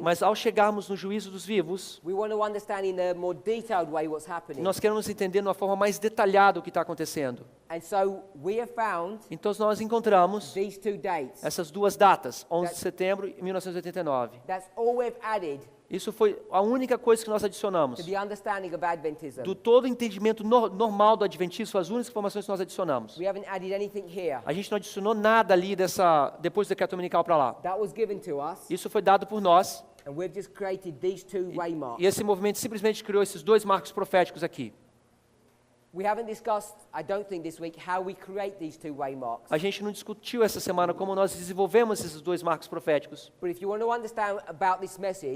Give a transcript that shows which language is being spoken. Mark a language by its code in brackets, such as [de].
[pt] Mas ao chegarmos no juízo dos vivos, [en] we want to understand in a more detailed way what's happening. [pt] nós queremos entender de uma forma mais detalhada o que está acontecendo. [en] And so we have found [pt] Então nós encontramos [en] these two dates. [pt] essas duas datas, 11 de setembro e 1989. [en] That's all we've added [pt] Isso foi a única coisa que nós [en] to [pt] adicionamos. [en] the understanding of Adventism. [pt] Do todo o entendimento normal do adventismo, as únicas informações que nós adicionamos. [en] We haven't added anything here. [pt] A gente não adicionou nada ali depois do decreto dominical para lá. [en] That was given to us, [pt] Isso foi dado por nós. [en] and we've just created these two waymarks. [pt] E esse movimento simplesmente criou esses dois marcos proféticos aqui. [en] We haven't discussed, I don't think this week, how we create these two waymarks. [pt] A gente não discutiu essa semana como nós desenvolvemos esses dois marcos proféticos. [en] But if you want to understand about this message,